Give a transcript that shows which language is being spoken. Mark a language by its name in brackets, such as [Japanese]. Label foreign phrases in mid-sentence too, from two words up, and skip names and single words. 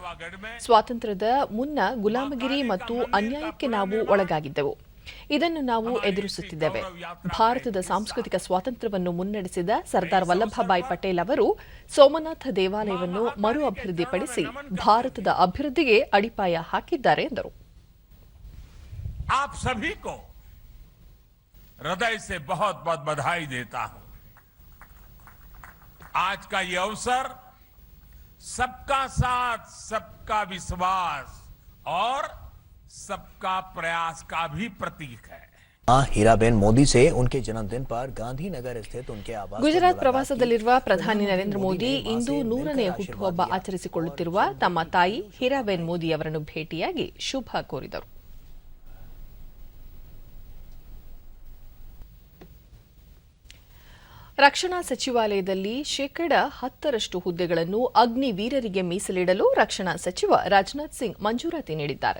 [Kannada] ಸ್ವಾತಂತ್ರ್ಯದ ಮುನ್ನ ಗುಲಾಮಗಿರಿ ಮತ್ತು ಅನ್ಯಾಯಕ್ಕೆ ನಾವು ಒಳಗಾಗಿದ್ದೆವು. ಇದನ್ನು ನಾವು ಎದುರಿಸುತ್ತಿದ್ದೇವೆ. ಭಾರತದ ಸಾಂಸ್ಕೃತಿಕ ಸ್ವಾತಂತ್ರ್ಯವನ್ನು ಮುನ್ನಡೆಸಿದ ಸರ್ದಾರ್ ವಲ್ಲಭಭಾಯಿ ಪಟೇಲ್ ಅವರು ಸೋಮನಾಥ ದೇವಾಲಯವನ್ನು ಮರು ಅಭಿವೃದ್ಧಿಪಡಿಸಿ ಭಾರತದ ಅಭಿವೃದ್ಧಿಗೆ ಅಡಿಪಾಯ ಹಾಕಿದ್ದಾರೆ ಎಂದರು. [Hindi] हृदय से बहुत बहुत बधाई देता हूं। आज का ये अवसर सबका साथ, सबका विश्वास और सबका प्रयास का भी प्रतीक है. हीराबेन मोदी से उनके जन्मदिन पर गांधीनगर स्थित उनके आवास [Kannada] ಗುಜರಾತ್ ಪ್ರವಾಸದಲ್ಲಿರುವ ಪ್ರಧಾನಿ ನರೇಂದ್ರ ಮೋದಿ ಇಂದು 100ನೇ ಹುಟ್ಟುಹಬ್ಬ ಆಚರಿಸಿಕೊಳ್ಳುತ್ತಿರುವ ತಮ್ಮ ತಾಯಿ ಹೀರಾಬೆನ್ ಮೋದಿ ಅವರನ್ನು ಭೇಟಿಯಾಗಿ ಶುಭ ಕೋರಿದರು. ರಕ್ಷಣಾ ಸಚಿವಾಲಯದಲ್ಲಿ 10% ಹುದ್ದೆಗಳನ್ನು ಅಗ್ನಿವೀರರಿಗೆ ಮೀಸಲಿಡಲು ರಕ್ಷಣಾ ಸಚಿವ ರಾಜನಾಥ್ ಸಿಂಗ್ ಮಂಜೂರಾತಿ ನೀಡಿದ್ದಾರೆ.